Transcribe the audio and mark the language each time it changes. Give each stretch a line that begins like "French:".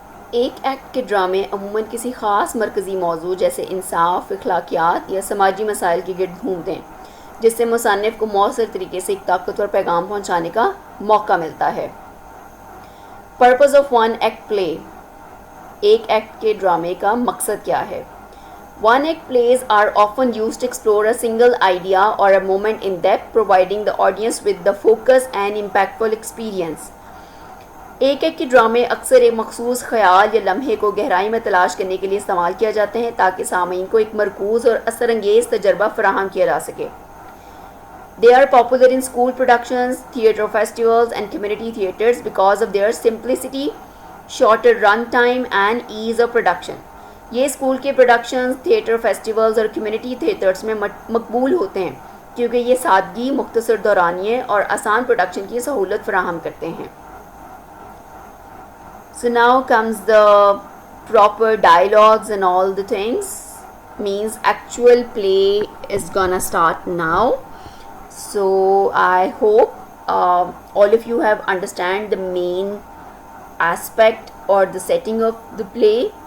Urdu: ایک ایکٹ کے ڈرامے عموماً کسی خاص مرکزی موضوع جیسے انصاف, اخلاقیات یا سماجی مسائل کے گرد گھومتے ہیں, جس سے مصنف کو مؤثر طریقے سے ایک طاقتور پیغام پہنچانے کا موقع ملتا ہے.
English: purpose of one act play,
Urdu: ایک ایکٹ کے ڈرامے کا مقصد کیا ہے.
English: One act plays are often used to explore a single idea or a moment in depth, providing the audience with the focus and impactful experience.
Urdu: ایک ایک کے ڈرامے اکثر ایک مخصوص خیال یا لمحے کو گہرائی میں تلاش کرنے کے لیے استعمال کیا جاتے ہیں تاکہ سامعین کو ایک مرکوز اور اثر انگیز تجربہ فراہم کیا جا سکے.
English: They are popular in school productions, theatre festivals and community theatres because of their simplicity, shorter run time and ease of production.
Urdu: یہ اسکول کے پروڈکشنز تھیٹر فیسٹیولز اور کمیونٹی تھیٹرز میں مقبول ہوتے ہیں کیونکہ یہ سادگی، مختصر دورانیے اور آسان پروڈکشن کی سہولت فراہم کرتے ہیں.
English: So now comes the proper dialogues and all the things. Means actual play is gonna start now. So I hope all of you have understand the main aspect or the setting of the play.